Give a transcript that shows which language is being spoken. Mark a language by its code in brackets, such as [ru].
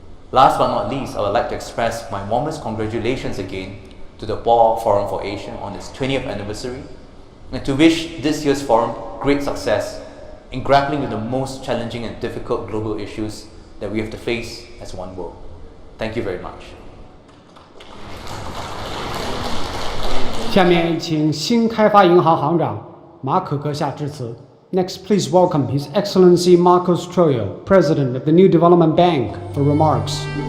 [en] Last but not least, I would like to express my warmest congratulations again to the Boao Forum for Asia on its 20th anniversary, and to wish this year's forum great success in grappling with the most challenging and difficult global issues that we have to face as one world. Thank you very much. [zh] 下面请新开发银行行长马可阁下致辞。 [en] Next, please welcome His Excellency Marcos Troyo, President of the New Development Bank, for remarks.